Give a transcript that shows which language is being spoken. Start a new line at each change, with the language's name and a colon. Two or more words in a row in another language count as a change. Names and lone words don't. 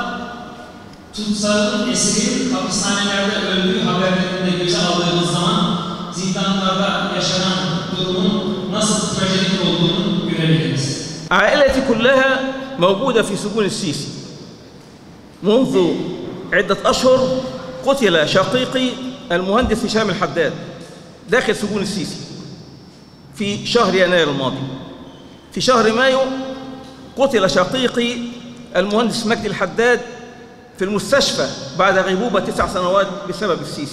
Turkish: tutsağın esirin hapishanelerde öldüğü haberlerinde göze aldığımız zaman zindanlarda yaşanan durumun nasıl trajedik olduğunu görebiliriz.
Arabic: عائلتي كلها موجودة في سجون السيسي. منذ عدة أشهر قتل شقيقي المهندس هشام الحداد داخل سجون السيسي في شهر يناير الماضي. في شهر مايو قتل شقيقي المهندس مجدي الحداد في المستشفى بعد غيبوبة 9 سنوات بسبب السيسي.